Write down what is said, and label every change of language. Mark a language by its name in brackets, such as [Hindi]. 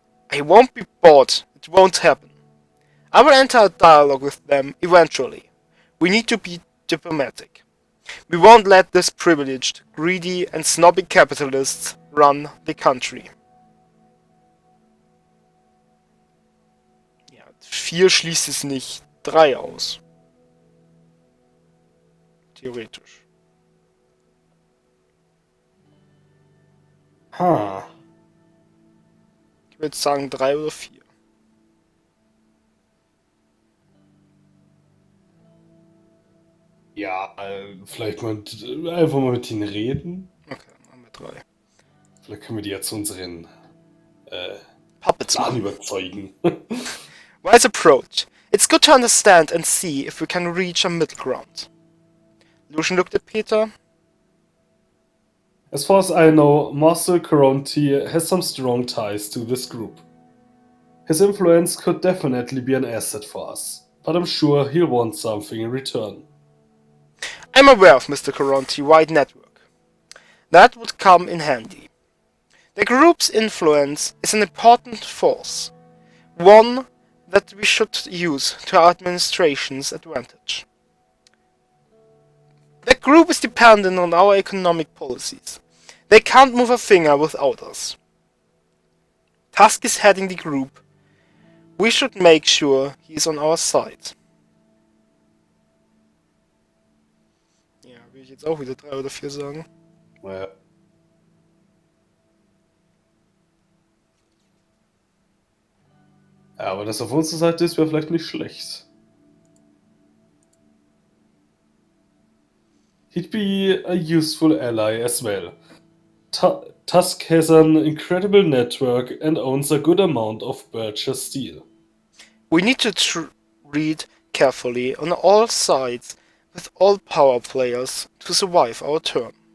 [English] I won't be bored, it won't happen. I will enter a dialogue with them eventually. We need to be diplomatic. We won't let this privileged, greedy and snobby capitalists run the country. [German] Ja, 4 schließt es nicht 3 aus. Theoretisch. Ich würde sagen 3 oder 4. Ja, vielleicht mal einfach mal mit ihnen reden. Okay, machen wir 3. Vielleicht können wir die ja zu unseren [English] Puppets [German] Plan machen. überzeugen. [English] Wise approach. It's good to understand and see if we can reach a middle ground. Lucian looked at Peter. As far as I know, Master Caronte has some strong ties to this group. His influence could definitely be an asset for us, but I'm sure he'll want something in return. I'm aware of Mr. Caronte's wide network. That would come in handy. The group's influence is an important force, one that we should use to our administration's advantage. The group is dependent on our economic policies. They can't move a finger without us. Tusk is heading the group. We should make sure he's on our side. [German] Ja, will ich jetzt auch wieder 3 oder 4 sagen. Ja. Ja, aber das auf unserer Seite ist, wäre vielleicht nicht schlecht. [English] He'd be a useful ally as well. Tusk has an incredible network and owns a good amount of Bircher steel. We need to read carefully on all sides with all power players to survive our turn.